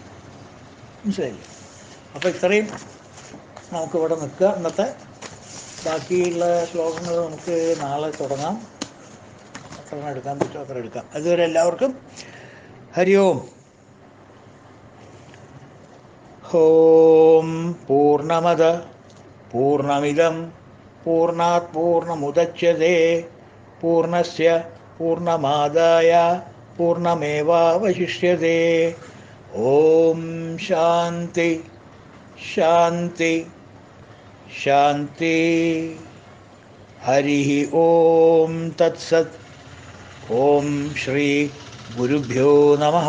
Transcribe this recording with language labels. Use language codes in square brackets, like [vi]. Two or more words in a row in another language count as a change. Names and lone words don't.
[ml] മനസ്സിലായില്ലേ? അപ്പോൾ ഇത്രയും നമുക്കിവിടെ നിൽക്കുക. ഇന്നത്തെ ബാക്കിയുള്ള ശ്ലോകങ്ങൾ നമുക്ക് നാളെ തുടങ്ങാം. എത്ര എടുക്കാൻ പറ്റുമോ അത്ര എടുക്കാം. അതുവരെ എല്ലാവർക്കും ഹരി ഓം. [sa] ॐ पूर्णमद पूर्णमिदं पूर्णात् पूर्णमुदच्यते पूर्णस्य पूर्णमादाय पूर्णमेवावशिष्यते. ॐ शान्ति शान्ति शान्ति. हरि ॐ तत्सत्. ॐ श्री गुरुभ्यो नमः.